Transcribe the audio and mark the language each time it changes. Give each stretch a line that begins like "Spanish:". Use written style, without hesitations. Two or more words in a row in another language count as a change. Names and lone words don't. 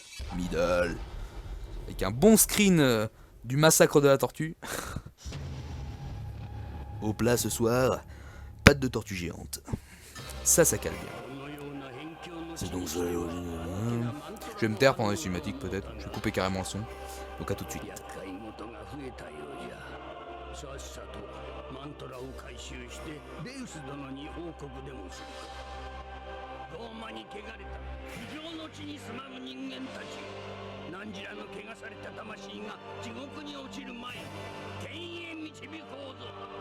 French: Avec un bon screen du massacre de la tortue. Au plat ce soir, pâte de tortue géante. Ça cale bien. C'est donc ça. Je vais me taire pendant les cinématiques peut-être. Je vais couper carrément le son. Donc à tout de suite.
Japanese: ローマに汚れた非常の地に住まう人間たち汝らの汚された魂が地獄に落ちる前に天へ導こうぞ。